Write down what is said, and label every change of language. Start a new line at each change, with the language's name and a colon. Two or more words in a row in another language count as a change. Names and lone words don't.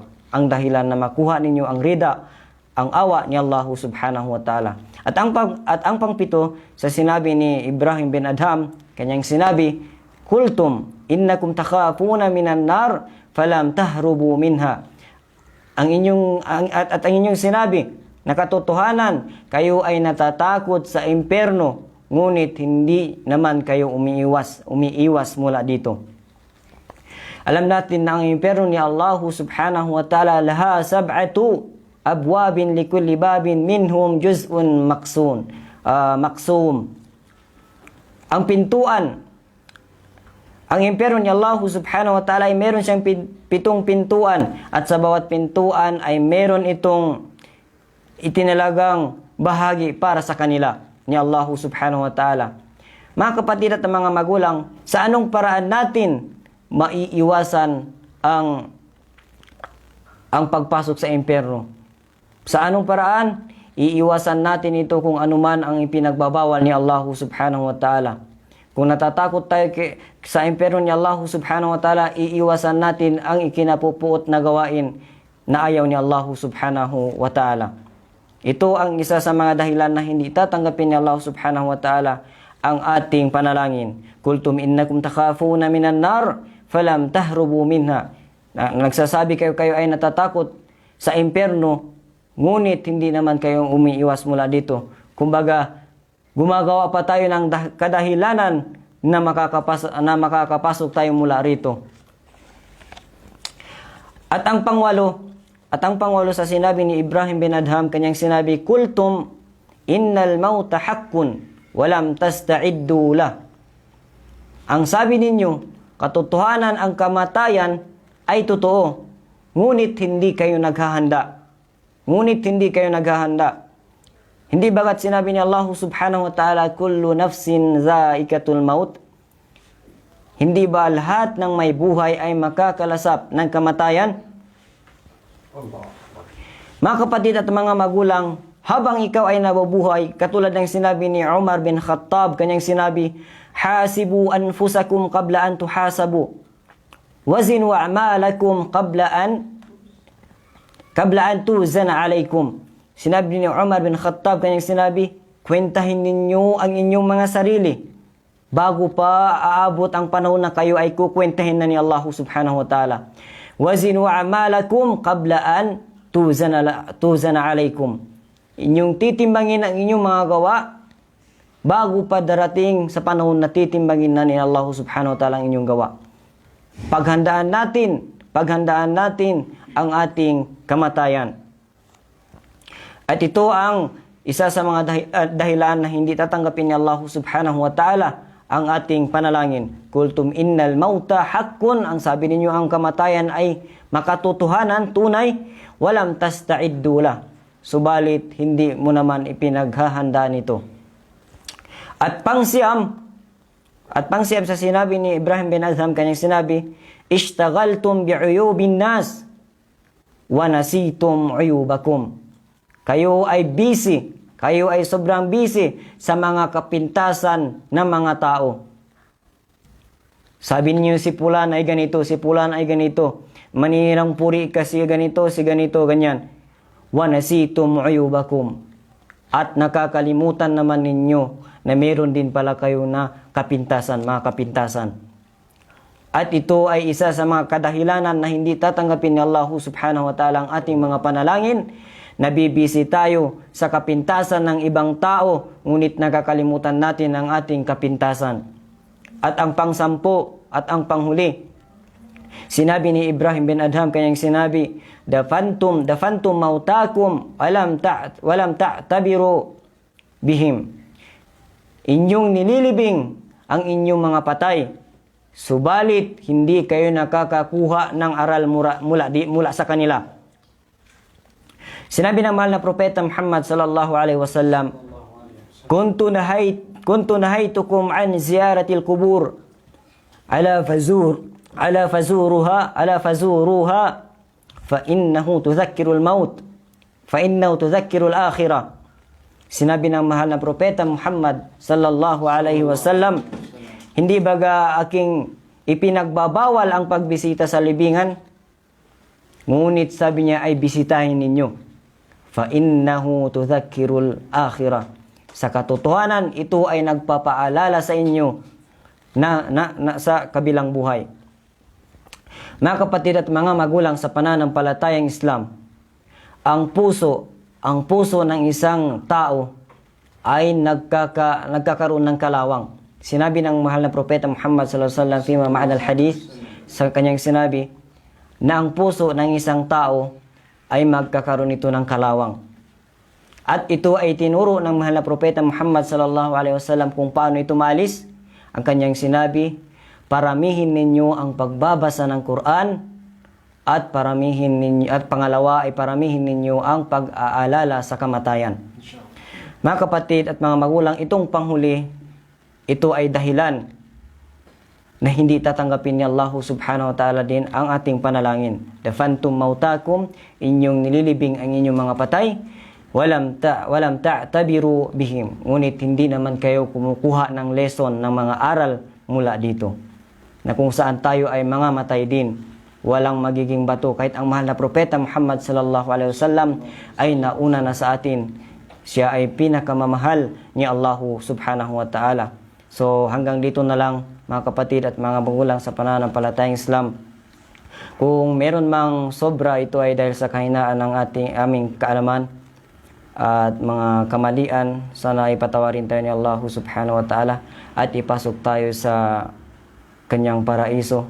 Filipino: Ang dahilan na makuha ninyo ang rida, ang awa ni Allah
Arabic: سبحانه وتعالى.
Filipino: At ang pangpito sa sinabi ni Ibrahim bin Adham, kanyang sinabi,
Arabic: "قلتم إنكم تخافون من النار فلم تهربوا منها."
Filipino: Ang inyong sinabi, nakatotohanan, kayo ay natatakot sa impyerno, ngunit hindi naman kayo umiiwas mula dito. Alam natin na ang impyerno ni Allah
Arabic: سبحانه وتعالى لها سبعة أبواب لكل باب منهم جزء مقسوم.
Filipino: Ang pintuan, ang impyerno ni Allah
Arabic: سبحانه وتعالى
Filipino: ay meron siyang 7 pintuan, at sa bawat pintuan ay meron itong itinalagang bahagi para sa kanila ni Allah
Arabic: سبحانه وتعالى.
Filipino: Mga kapatid at mga magulang, sa anong paraan natin maiiwasan ang pagpasok sa impyerno? Sa anong paraan? Iiwasan natin ito kung anuman ang ipinagbabawal ni Allah
Arabic: سبحانه وتعالى.
Filipino: Kung natatakot tayo sa impyerno ni Allah
Arabic: سبحانه وتعالى,
Filipino: iiwasan natin ang ikinapupuot na gawain na ayaw ni Allah
Arabic: سبحانه وتعالى.
Filipino: Ito ang isa sa mga dahilan na hindi tatanggapin ni Allah
Arabic: سبحانه وتعالى
Filipino: ang ating panalangin.
Arabic: قلتم إنكم تخافون من النار فلم تهربوا منها.
Filipino: Nagsasabi kayo ay natatakot sa impyerno, ngunit hindi naman kayong umiiwas mula dito. Kumbaga, gumagawa pa tayo ng kadahilanan na makakapasok tayo mula rito. At ang pangwalo sa sinabi ni Ibrahim bin Adham, kanyang sinabi,
Arabic: "قلتم إن الموت حق ولم تستعدوا له."
Filipino: Ang sabi ninyo, katotohanan ang kamatayan ay totoo, ngunit hindi kayo naghahanda. Hindi bagat sinabi ni Allah
Arabic: سبحانه وتعالى كل نفس ذائقة الموت?
Filipino: Hindi ba lahat ng may buhay ay makakalasap ng kamatayan? Allah. Mga kapatid at mga magulang, habang ikaw ay nabubuhay, katulad ng sinabi ni Umar bin Khattab, kanyang sinabi,
Arabic: حاسبوا أنفسكم قبل أن تحاسبوا. زنوا أعمالكم قبل أن توزن عليكم.
Filipino: Sinabi ni Umar bin Khattab, kanyang sinabi, kwentahin ninyo ang inyong mga sarili bago pa aabot ang panahon na kayo ay kukwentahin na ni Allah
Arabic: سبحانه وتعالى. زنوا أعمالكم قبل أن توزن عليكم.
Filipino: Inyong titimbangin ang inyong mga gawa bago pa darating sa panahon na titimbangin na ni Allah
Arabic: سبحانه وتعالى
Filipino: ang inyong gawa. Paghandaan natin ang ating kamatayan. At ito ang isa sa mga dahilan na hindi tatanggapin ni Allah
Arabic: سبحانه وتعالى
Filipino: ang ating panalangin.
Arabic: قلتم إن الموت حق,
Filipino: ang sabi ninyo ang kamatayan ay makatotohanan, tunay,
Arabic: ولم تستعدوا له.
Filipino: Subalit hindi mo naman ipinaghahandaan ito. At pangsiyam sa sinabi ni Ibrahim bin Adham, kanyang sinabi,
Arabic: اشتغلتم بعيوب الناس ونسيتم عيوبكم.
Filipino: Kayo ay busy, kayo ay sobrang busy sa mga kapintasan ng mga tao. Sabi niyo si Pulan ay ganito, si Pulan ay ganito. Maninirang puri kasi ganito, si ganito, ganyan.
Arabic: ونسيتم عيوبكم.
Filipino: At nakakalimutan naman ninyo na meron din pala kayo na kapintasan, mga kapintasan. At ito ay isa sa mga kadahilanan na hindi tatanggapin ni Allah
Arabic: سبحانه وتعالى
Filipino: ang ating mga panalangin. Nabibisi tayo sa kapintasan ng ibang tao, ngunit nakakalimutan natin ang ating kapintasan. At ang pangsampo at ang panghuli, sinabi ni Ibrahim bin Adham, kanyang sinabi,
Arabic: دفنتم موتاكم ولم تعتبروا بهم.
Filipino: Inyong nililibing ang inyong mga patay, subalit hindi kayo nakakakuha ng aral mula sa kanila. Sinabi ng mahal na propeta Muhammad
Arabic: صلى الله عليه وسلم كنت نهيتكم عن زيارة القبور ألا فزوروها فإنه تذكر الموت فإنه تذكر الآخرة.
Filipino: Sinabi ng mahal na propeta Muhammad
Arabic: صلى الله عليه وسلم,
Filipino: hindi baga aking ipinagbabawal ang pagbisita sa libingan, ngunit sabi niya ay bisitahin ninyo.
Arabic: فإنه تذكر الآخرة.
Filipino: Sa katotohanan, ito ay nagpapaalala sa inyo na sa kabilang buhay. Mga kapatid at mga magulang sa pananampalatayang Islam, ang puso ng isang tao ay nagkakaroon ng kalawang. Sinabi ng mahal na propeta Muhammad
Arabic: صلى الله عليه وسلم فيما معنى الحديث,
Filipino: sa kanyang sinabi na ang puso ng isang tao ay magkakaroon ito ng kalawang. At ito ay tinuro ng mahal na propeta Muhammad
Arabic: صلى الله عليه وسلم
Filipino: kung paano ito maalis. Ang kanyang sinabi, paramihin ninyo ang pagbabasa ng Quran at pangalawa ay paramihin ninyo ang pag-aalala sa kamatayan. Mga kapatid at mga magulang, itong panghuli, ito ay dahilan na hindi tatanggapin ni Allah
Arabic: سبحانه وتعالى
Filipino: din ang ating panalangin.
Arabic: دفنتم موتاكم,
Filipino: inyong nililibing ang inyong mga patay,
Arabic: ولم تعتبروا بهم.
Filipino: Ngunit hindi naman kayo kumukuha ng lesson, ng mga aral mula dito. Na kung saan tayo ay mga matay din, walang magiging bato. Kahit ang mahal na propeta Muhammad
Arabic: صلى الله عليه وسلم
Filipino: ay nauna na sa atin. Siya ay pinakamamahal ni Allah
Arabic: سبحانه وتعالى.
Filipino: So hanggang dito na lang mga kapatid at mga magulang sa pananampalatayang Islam. Kung meron mang sobra, ito ay dahil sa kahinaan ng aming kaalaman at mga kamalian. Sana ipatawarin tayo ni Allah
Arabic: سبحانه وتعالى
Filipino: at ipasok tayo sa kanyang paraiso.